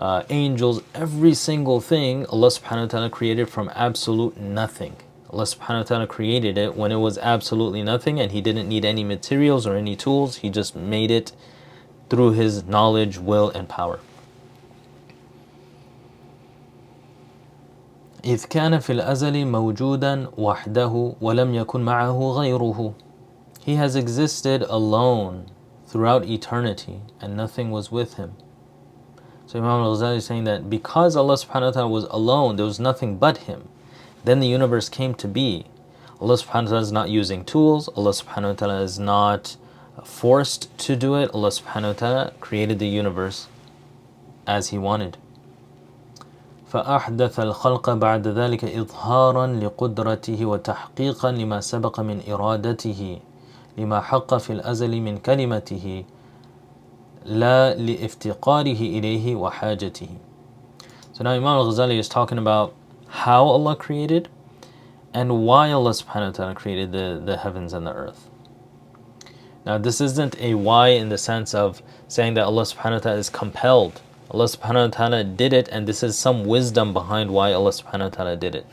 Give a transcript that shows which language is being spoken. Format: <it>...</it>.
<en>Angels, every single thing Allah subhanahu wa ta'ala created from absolute nothing. Allah subhanahu wa ta'ala created it when it was absolutely nothing, and He didn't need any materials or any tools. He just made it through His knowledge, will, and power.</en> <ar>إذ كان في الأزل موجودا وحده ولم يكن معه غيره.</ar> <en>He has existed alone throughout eternity and nothing was with Him. So Imam al-Ghazālī is saying that because Allah subhanahu wa ta'ala was alone, there was nothing but Him. Then the universe came to be. Allah subhanahu wa ta'ala is not using tools. Allah subhanahu wa ta'ala is not forced to do it. Allah subhanahu wa ta'ala created the universe as He wanted.</en> <ar>فأحدث الخلق بعد ذلك إظهارا لقدرته وتحقيقا لما سبق من إرادته لما حق في الأزل من كلمته لا لافتقاره إليه وحاجته.</ar> <en>So now Imam al-Ghazālī is talking about how Allah created and why Allah subhanahu wa ta'ala created the heavens and the earth. Now this isn't a why in the sense of saying that Allah subhanahu wa ta'ala is compelled. Allah subhanahu wa ta'ala did it, and this is some wisdom behind why Allah subhanahu wa ta'ala did it.</en>